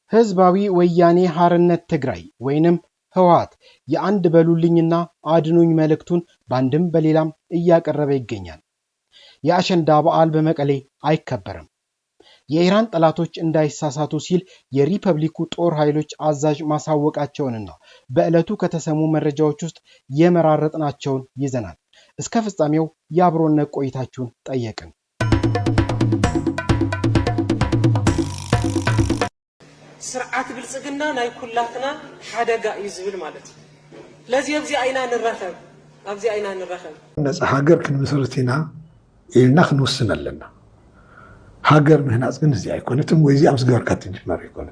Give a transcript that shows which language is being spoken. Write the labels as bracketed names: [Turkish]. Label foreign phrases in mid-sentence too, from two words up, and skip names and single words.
[Amharic] ህዝባዊ ወያኔ ሓርነት ትግራይ ወይንም ህወሓት የአንድ በሉልኝና አድኑኝ መልእክቱን ባንድም በሌላም እያቀረበ ይገኛል። የአሸንዳ በዓል በመቀሌ አይከበርም። የኢራን ጠላቶች እንዳይሳሳቱ ሲል የሪፐብሊኩ ጦር ኃይሎች አዛዥ ማሳወቃቸውንና በዕለቱ ከተሰሙ መረጃዎች ውስጥ የመራረጥናቸውን ይዘናል። እስከ ፍጻሜው የአብሮነት ቆይታችሁን ጠየቅን። [Tigrinya] ስርዓት ብልጽግና ናይ ኩላትና ሓደጋ እዩ ዝብል ማለት ለዚ ኣብዚ አይና ንረኸብ ነፃ ሃገር ክንመሰርትና ኢልና ክንወስን ኣለና። ሃገር ምህናፅ ግን እዚ ኣይኮነትም ወይ እዚ ኣብዚ ገበርካ ትጅመር ኣይኮነት።